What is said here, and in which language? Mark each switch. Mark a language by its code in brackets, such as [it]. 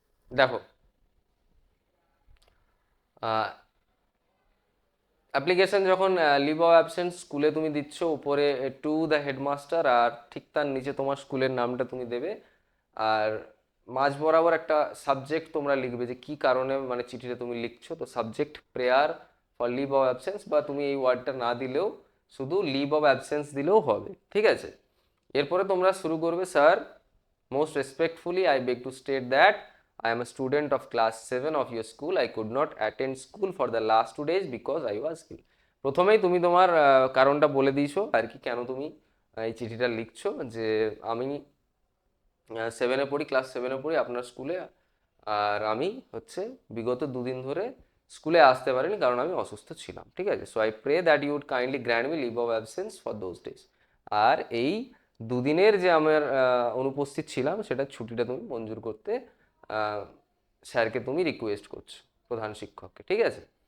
[bn] দেখো, অ্যাপ্লিকেশন যখন leave of absence স্কুলে তুমি দিচ্ছ, উপরে টু দ্য হেডমাস্টার, আর ঠিক তার নিচে তোমার স্কুলের নামটা তুমি দেবে, আর মাঝ বরাবর একটা সাবজেক্ট তোমরা লিখবে যে কি কারণে মানে চিঠিটা তুমি লিখছো, তো subject prayer for leave of absence, বা তুমি এই ওয়ার্ডটা না দিলেও শুধু লিভ অফ অ্যাবসেন্স দিলেও হবে, ঠিক আছে। এরপরে তোমরা শুরু করবে, [en] Sir most respectfully I beg to state that I am a student of class 7 of your school. I could not attend school for the last 2 days because I was ill. [bn] প্রথমেই তুমি তোমার কারণটা বলে দিয়েছো আর কি, কেন তুমি এই চিঠিটা লিখছো, যে আমি 7-এ পড়ি, ক্লাস 7-এ পড়ি আপনার স্কুলে, আর আমি হচ্ছে বিগত 2 দিন ধরে স্কুলে আসতে পারিনি কারণ আমি অসুস্থ ছিলাম, ঠিক আছে। [en] so I pray that you would kindly grant me leave of absence for those days, [bn] আর এই 2 দিনের যে আমার অনুপস্থিত ছিলাম সেটা ছুটিটা তুমি মঞ্জুর করতে স্যারকে তুমি রিকোয়েস্ট করছো, প্রধান শিক্ষককে, ঠিক আছে।